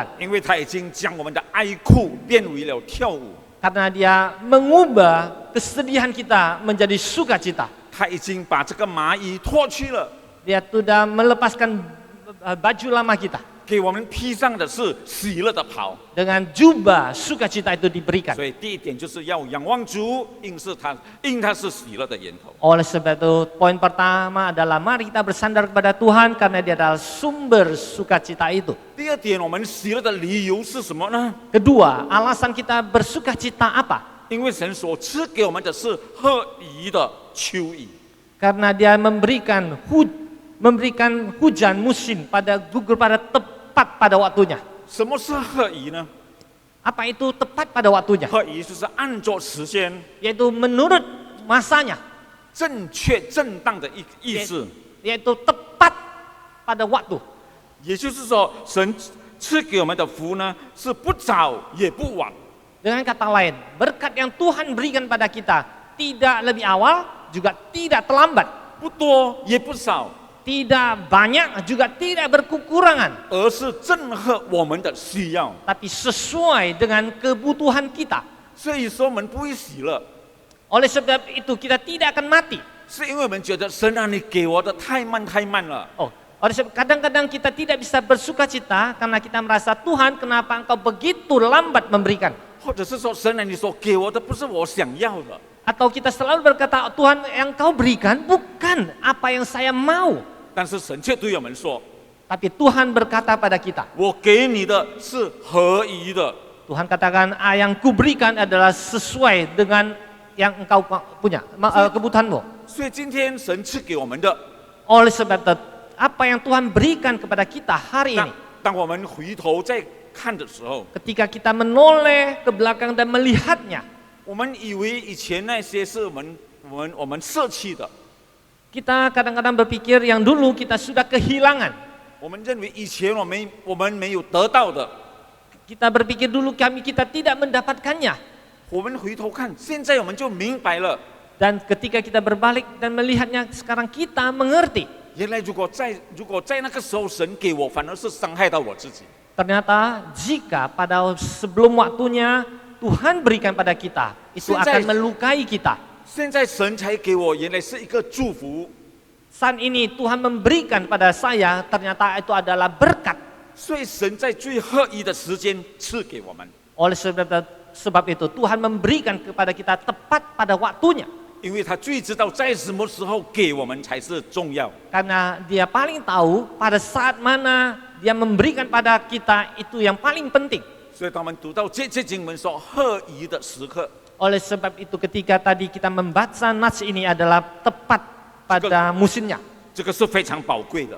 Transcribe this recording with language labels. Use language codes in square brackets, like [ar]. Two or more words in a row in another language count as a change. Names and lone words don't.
[zh] 因为他已经将我们的哀哭变为了跳舞， [id] Karena dia mengubah kesedihan kita menjadi sukacita. [zh] 他已经把这个麻衣脱去了， [id] Dia sudah melepaskan baju lama kita. [zh] 给我们披上的是喜乐的袍。 [id] Dengan jubah sukacita itu diberikan. [zh] 所以第一点就是要仰望主，因他是喜乐的源头。 [id] Oleh sebab itu poin pertama adalah mari kita bersandar kepada Tuhan karena dia adalah sumber sukacita itu. [zh] 第二点，我们喜乐的理由是什么呢？ [id] Kedua, alasan kita bersukacita apa? [zh] 因为神所赐给我们的是合宜的秋雨。 [id] Karena dia memberikan hujan musim pada gugur pada tepat pada waktunya. [zh] 什么是合宜呢？ [id] Apa itu tepat pada waktunya? [zh] 合宜就是按照时间， [id] Yaitu menurut masanya, [zh] 正确正当的意思。 [id] yaitu tepat pada waktu. [zh] 也就是说，神赐给我们的福呢，是不早也不晚。 [id] Dengan kata lain, berkat yang Tuhan berikan pada kita tidak lebih awal, juga tidak terlambat. [zh] 不多也不少， [id] Tidak banyak, juga tidak berkekurangan. [zh] 而是正合我们的需要。 [id] Tapi sesuai dengan kebutuhan kita. [zh] 所以说，我们不会喜乐， [id] Oleh sebab itu kita tidak akan mati. [zh] 是因为我们觉得神啊，你给我的太慢太慢了。 [id] Oleh sebab kadang-kadang kita tidak bisa bersukacita karena kita merasa Tuhan kenapa engkau begitu lambat memberikan. [zh] 或者是说，神啊，你所给我的不是我想要的。 [id] Atau kita selalu berkata Tuhan yang kau berikan bukan apa yang saya mau. [zh] 但是神却对我们说， [id] Tapi Tuhan berkata pada kita, [zh] 我给你的是合宜的。 [id] Tuhan katakan yang kuberikan adalah sesuai dengan yang engkau punya, kebutuhanmu. [zh] 所以今天神赐给我们的， [id] Oleh sebab itu, apa yang Tuhan berikan kepada kita hari ini, [zh] 当我们回头再看的时候， [id] ketika kita menoleh ke belakang dan melihatnya, [zh] 我们以为以前那些是我们舍弃的， [id] kita kadang-kadang berpikir yang dulu kita sudah kehilangan. [zh] 我们认为以前我们没有得到的， [id] Kita berpikir dulu kita tidak mendapatkannya. [zh] 我们回头看，现在我们就明白了。 [id] Dan ketika kita berbalik dan melihatnya sekarang kita mengerti. [zh] 原来如果在那个时候神给我，反而是伤害到我自己。 [id] Ternyata jika pada sebelum waktunya Tuhan berikan pada kita, itu akan melukai kita. [zh] 现在神才给我，原来是一个祝福。 [id] Saat ini Tuhan memberikan pada saya, ternyata itu adalah berkat. [zh] 所以神在最合宜的时间赐给我们。 [id] Oleh sebab itu Tuhan memberikan kepada kita tepat pada waktunya. [zh] 因为他最知道在什么时候给我们才是重要。 [id] Karena dia paling tahu pada saat mana dia memberikan pada kita itu yang paling penting. [zh] 所以当我们读到这经文说合宜的时刻， [id] Oleh sebab itu ketika tadi kita membaca nats ini adalah tepat pada musimnya. [zh] 这个是非常宝贵的，